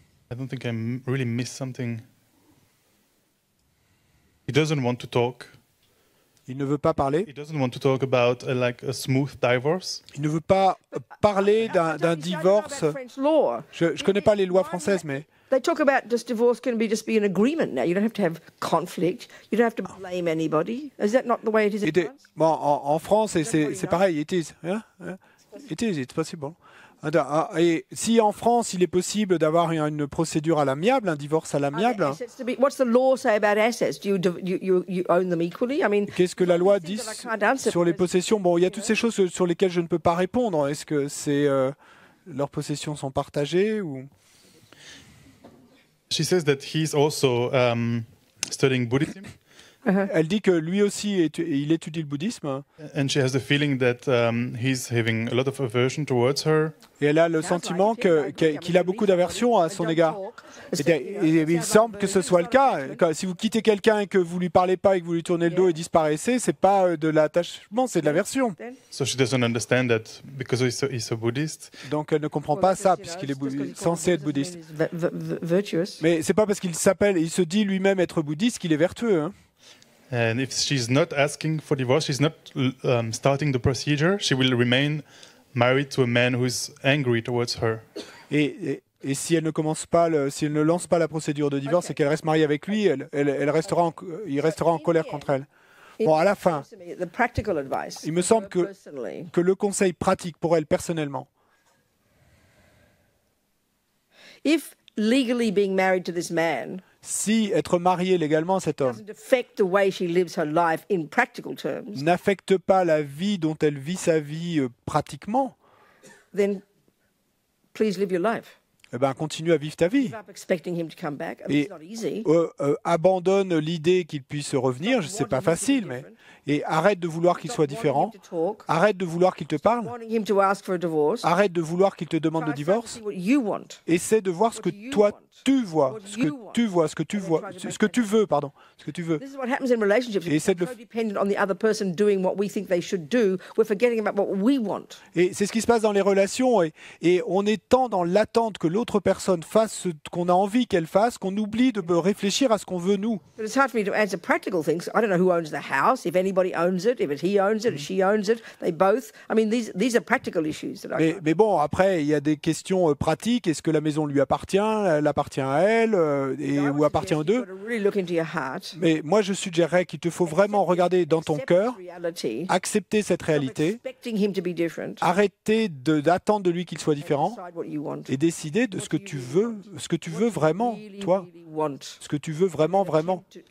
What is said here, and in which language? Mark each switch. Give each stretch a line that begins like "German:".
English: I don't think really missed something. He doesn't want to talk.
French: Il ne veut pas parler.
English: He doesn't want to talk about like a smooth divorce.
French: Il ne veut pas parler d'un divorce. Je ne connais pas les lois françaises, mais
English: They talk about just divorce can just be an agreement now. You don't have to have conflict. You don't have to blame anybody. Is that not the way it is in France?
French: bon, en France, c'est pareil.
English: It is. It is. It's possible.
French: Et si en France, il est possible d'avoir une procédure à l'amiable, un divorce à l'amiable,
English: What's the law say about assets? Do you own them equally? I mean,
French: qu'est-ce que la loi dit sur les possessions? Bon, il y a toutes ces choses sur lesquelles je ne peux pas répondre. Est-ce que leurs possessions sont partagées ou?
English: She says that he's also studying Buddhism,
French: Elle dit que lui aussi, il étudie le bouddhisme.
English: and she has the feeling that he's having a lot of aversion towards her.
French: Et elle a le sentiment qu'il a beaucoup d'aversion à son égard. Et il semble que ce soit le cas. Si vous quittez quelqu'un et que vous lui parlez pas et que vous lui tournez le dos et disparaissez, c'est pas de l'attachement, c'est de l'aversion.
English: So she doesn't understand that because he's a Buddhist.
French: Donc elle ne comprend pas ça puisqu'il est censé être bouddhiste.
English: Virtuous.
French: Mais c'est pas parce qu'il se dit lui-même être bouddhiste qu'il est vertueux. Hein.
English: And if she's not asking for divorce, she's not starting the procedure, she will remain married to a man who is angry towards her.
French: Et si elle ne commence pas, si elle ne lance pas la procédure de divorce et qu'elle reste mariée avec lui, il restera en colère contre elle. Bon, à la fin, il me semble que le conseil pratique pour elle personnellement,
English: if legally being married to this man
French: si être mariée légalement à cet homme
English: doesn't affect the way she lives her life in practical terms,
French: n'affecte pas la vie dont elle vit sa vie pratiquement,
English: then please live your life.
French: eh ben, continue à vivre ta vie.
English: Give up expecting him to come back. I mean, it's not easy.
French: Abandonne l'idée qu'il puisse revenir, c'est pas facile, mais et arrête de vouloir qu'il soit différent, arrête de vouloir qu'il te parle,
English: Wanting him to ask for a divorce.
French: arrête de vouloir qu'il te demande le
English: Try to
French: divorce,
English: see what you want.
French: essaie de voir ce que toi tu vois, ce que tu veux, pardon, ce que tu veux.
English: This is what happens in relationships.
French: Et
English: We're
French: essaie de
English: so dependent on the other person doing what we think they should do. We're forgetting about what we want.
French: Et c'est ce qui se passe dans les relations, et on est tant dans l'attente que l'autre personne fasse ce qu'on a envie qu'elle fasse, qu'on oublie de réfléchir à ce qu'on veut nous.
English: But it's hard for me to answer practical things. I don't know who owns the house, if anybody owns it, if he owns it, if she owns it, they both. I mean, these are practical issues that
French: Mais bon, après, il y a des questions pratiques. Est-ce que la maison lui appartient, elle appartient à elle, ou appartient aux deux? Mais moi, je suggérerais qu'il te faut vraiment regarder dans ton cœur, accepter cette réalité, arrêter d'attendre de lui qu'il soit différent et décider de ce que tu veux vraiment, toi, ce que tu veux vraiment.